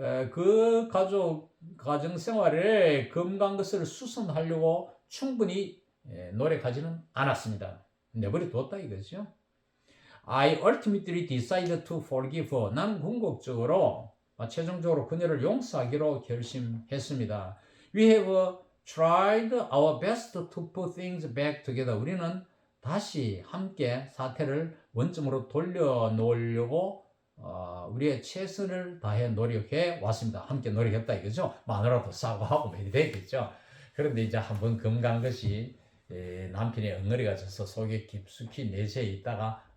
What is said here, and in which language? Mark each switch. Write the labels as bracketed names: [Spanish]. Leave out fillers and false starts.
[Korean] 그 가정 생활에 금 간 것을 수선하려고 충분히 노력하지는 않았습니다. 내버려 뒀다 이거죠. [English] I ultimately decided to forgive her. [Korean] 나는 궁극적으로 최종적으로 그녀를 용서하기로 결심했습니다. [English] We have tried our best to put things back together. [Korean] 우리는 다시 함께 사태를 원점으로 돌려놓으려고 우리의 최선을 다해 노력해 왔습니다. 함께 노력했다 이거죠. 마누라도 사과하고 매일 되겠죠. 그런데 이제 한번 금간 것이 남편의 엉덩이가 져서 속에 깊숙이 내재해 있다가